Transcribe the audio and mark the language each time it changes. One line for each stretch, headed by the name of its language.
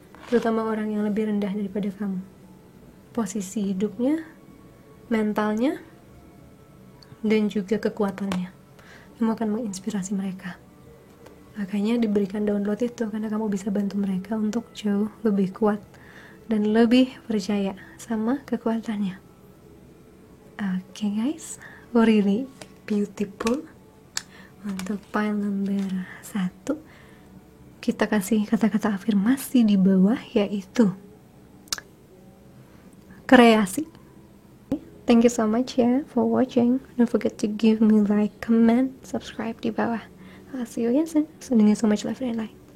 Indonesian: Terutama orang yang lebih rendah daripada kamu, posisi hidupnya, mentalnya, dan juga kekuatannya, kamu akan menginspirasi mereka. Makanya diberikan download itu, karena kamu bisa bantu mereka untuk jauh lebih kuat dan lebih percaya sama kekuatannya.
English: Oke guys, really beautiful.
Indonesian: Untuk file number 1, kita kasih kata-kata afirmasi di bawah, yaitu kreasi.
English: Thank you so much ya for watching. Don't forget to give me like, comment, subscribe
Indonesian: di bawah.
English: I'll see you again soon. Sending you so much love and light.